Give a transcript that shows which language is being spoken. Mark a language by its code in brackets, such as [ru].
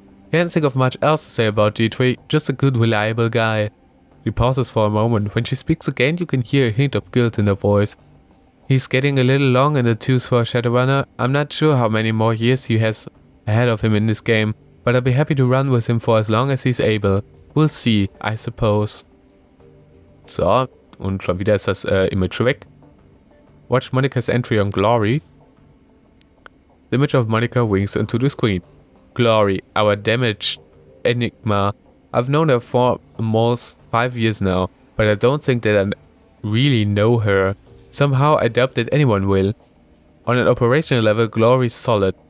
[en] Can't think of much else to say about Dietrich, just a good reliable guy. She pauses for a moment. When she speaks again, you can hear a hint of guilt in her voice. He's getting a little long in the tooth for a Shadowrunner. I'm not sure how many more years he has ahead of him in this game, but I'll be happy to run with him for as long as he's able. We'll see, I suppose. [de] So, und schon wieder ist das Image weg. [en] Watch Monica's entry on Glory. The image of Monica winks into the screen. Glory, our damaged enigma. I've known her for almost 5 years now, but I don't think that I really know her. Somehow I doubt that anyone will. On an operational level, Glory's solid.